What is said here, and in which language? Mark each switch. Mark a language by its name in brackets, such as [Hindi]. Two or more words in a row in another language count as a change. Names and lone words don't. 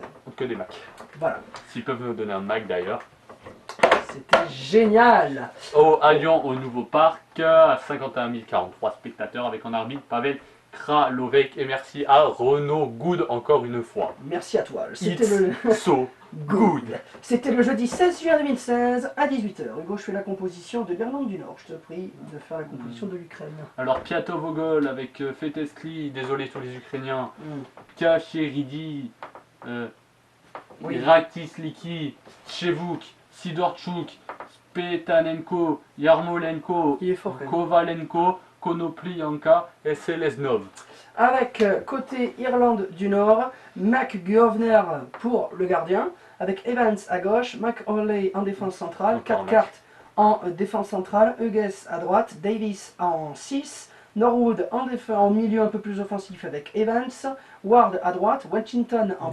[French] Que des Macs. Voilà. S'ils peuvent me donner un Mac d'ailleurs. C'était génial. À Lyon, au nouveau parc, à 51 043 spectateurs, avec en arbitre Pavel Kralovec, et merci à Renaud Good encore une fois. Merci à toi. C'était [English] so good. [French] C'était le jeudi 16 juin 2016 à 18h. Hugo, je fais la composition de l'Irlande du Nord. Je te prie de faire la composition de l'Ukraine. Alors Piatov au goal avec Feteskli, désolé sur les Ukrainiens, Kacheridi, Ratisliki, Chevuk, Sidorchuk, Petanenko, Yarmolenko, Kovalenko, Konoplyanka et Seleznov. Avec côté Irlande du Nord, McGovner pour le gardien, avec Evans à gauche, McAuley en défense centrale, 4 cartes en défense centrale, Hughes à droite, Davis en 6, Norwood en milieu un peu plus offensif avec Evans, Ward à droite, Washington en